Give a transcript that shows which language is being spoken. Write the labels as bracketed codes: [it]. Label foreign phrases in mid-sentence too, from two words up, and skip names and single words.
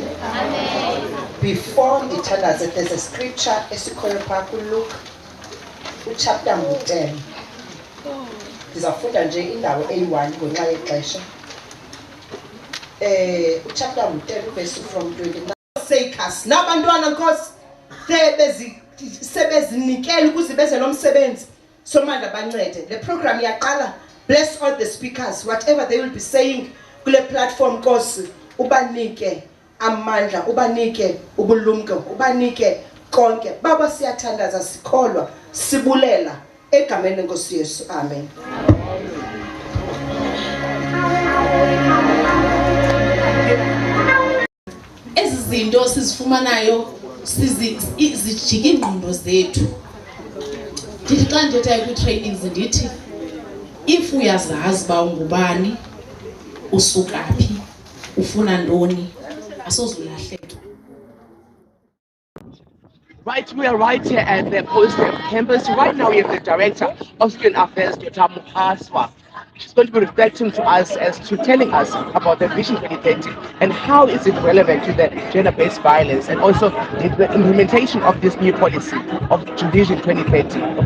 [xh] Before ndithandaze, [en] there's a scripture [xh] esikhoyo phaa kuLuke [en] chapter 10. [xh] Ndizafunda nje indawo eyi-1 ngenxa yexesha. [en] Chapter 10 verse from 29. [xh] Sakers nabantwana Nkosi sebezinikela ukuze benze lo msebenzi somandla bancede. Le program iyaqala. [en] Bless all the speakers, whatever they will be saying [xh] kule platform Nkosi, ubanike amandla, ubanike ubulumko, ubanike konke. Baba siyathandaza, sikholwa, sibulela egameni leNkosi Yesu. Amen. Ezi zinto sizifumanayo zijika ingqondo zethu. Ndithi xa ndithetha kwi-trainings ndithi if uyazazi uba ungubani, usuka phi, ufuna ntoni, asozulahleka. [en] Right, we are right here at the Post-Grad campus. Right now we have the Director of Student Affairs, Dr. Muhaswa. She's going to be reflecting to us as to telling us about the Vision 2030 and how is it relevant to the gender-based violence and also the implementation of this new policy of Vision 2030.